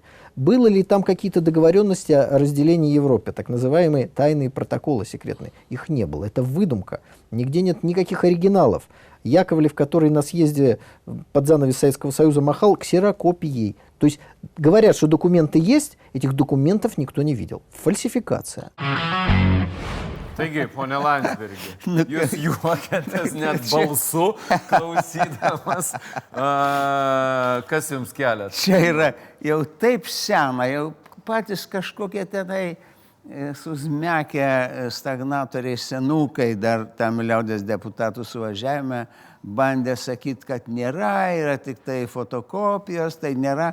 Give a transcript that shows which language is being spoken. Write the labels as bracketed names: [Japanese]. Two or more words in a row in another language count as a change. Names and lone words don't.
[Russian] Было ли там какие-то договоренности о разделении Европы, так называемые тайные протоколы секретные? Их не было. Это выдумка. Нигде нет никаких оригиналов. Яковлев, который на съезде под занавес Советского Союза махал, ксерокопией. То есть говорят, что документы есть, этих документов никто не видел. Фальсификация. [Lithuanian] Taigi, pone Landsbergi, jūs juokėtės net balsu, klausydamas, kas jums kelia? Čia yra jau taip sena, jau patys kažkokie tenai susmekę stagnatoriai senukai dar tam liaudės deputatų suvažiavime bandė sakyti, kad nėra, yra tik tai fotokopijos, tai nėra.